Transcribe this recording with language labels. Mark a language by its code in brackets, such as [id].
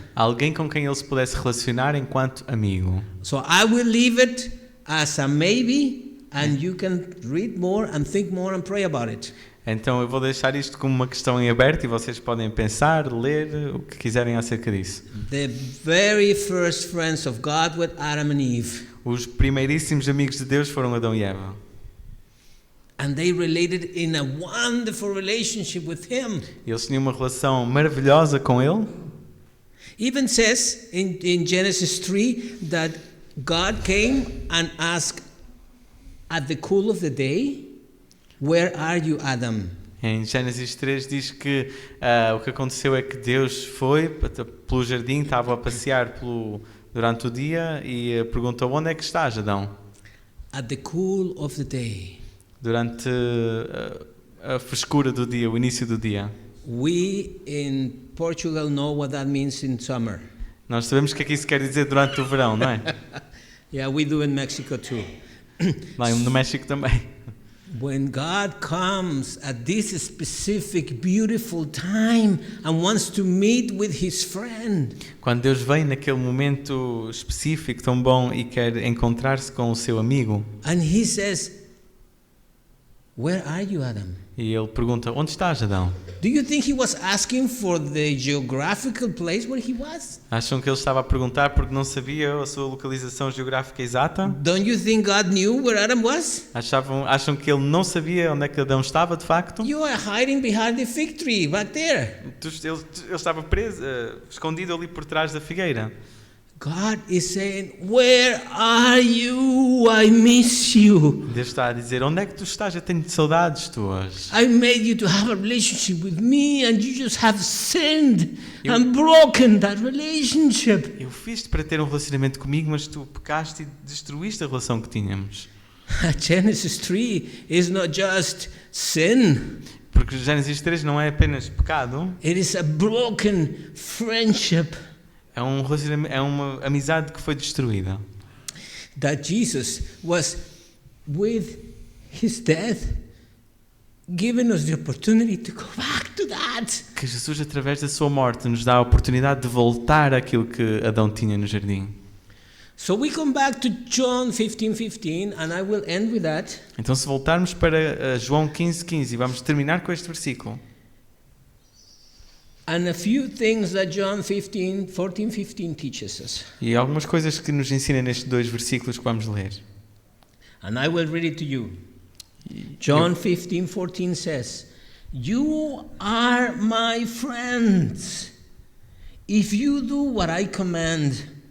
[pt] Alguém com quem ele se pudesse relacionar enquanto amigo. [en] So I will leave it as a maybe, and you can read more and think more and pray about it. [pt] Então eu vou deixar isto como uma questão em aberto e vocês podem pensar, ler o que quiserem acerca disso. [en] The very first friends of God with Adam and Eve. [pt] Os primeiríssimos amigos de Deus foram Adão e Eva. [en] And they related in a wonderful relationship with Him. [pt] Eles tinham uma relação maravilhosa com Ele. [en] Even says in Genesis 3 that God came and asked at the cool of the day, "Where are you, Adam?" [pt] Em Gênesis 3 diz que o que aconteceu é que Deus foi pelo jardim, estava a passear durante o dia e perguntou: onde é que estás, Adão? [en] At the cool of the day. [pt] Durante a frescura do dia, o início do dia. [en] We in Portugal know what that means in summer. [pt] Nós sabemos o que é que isso quer dizer durante o verão, não é? [en] Yeah, we do in Mexico too. [pt] Lá no México também. [en] When God comes at this specific beautiful time and wants to meet with His friend. [pt] Quando Deus vem naquele momento específico tão bom e quer encontrar-se com o seu amigo. [en] And He says, "Where are you, Adam?" [pt] E ele pergunta: onde estás, Adão? [en] Do you think He was asking for the geographical place where He was? [pt] Acham que ele estava a perguntar porque não sabia a sua localização geográfica exata? [en] Don't you think God knew where Adam was? [pt] Acham que ele não sabia onde é que Adão estava de facto? [en] You are hiding behind the fig tree back there. [pt] Ele estava preso, escondido ali por trás da figueira. [en] God is saying, "Where are you? I miss you. [pt] Deus está a dizer: onde é que tu estás? Eu tenho saudades tuas. [en] I made you to have a relationship with me and you just have sinned and broken that relationship." [pt] Eu fiz-te para ter um relacionamento comigo, mas tu pecaste e destruíste a relação que tínhamos. [en] Genesis 3 is not just sin. [pt] Porque Gênesis 3 não é apenas pecado, [en] It is a broken friendship. [pt] é um relacionamento, é uma amizade que foi destruída. [en] That Jesus was with His death giving us the opportunity to go back to that. [pt] Que Jesus, através da sua morte, nos dá a oportunidade de voltar àquilo que Adão tinha no jardim. [en] So we come back to John 15:15 and I will end with that. [pt] Então, se voltarmos para João 15:15 e vamos terminar com este versículo. [en] And a few things that John 14:15 teaches us. [pt] E algumas coisas que nos ensina nestes dois versículos que vamos ler. [en] And I will read it to you. John 15:14 says, "You are my friends if you do what I command.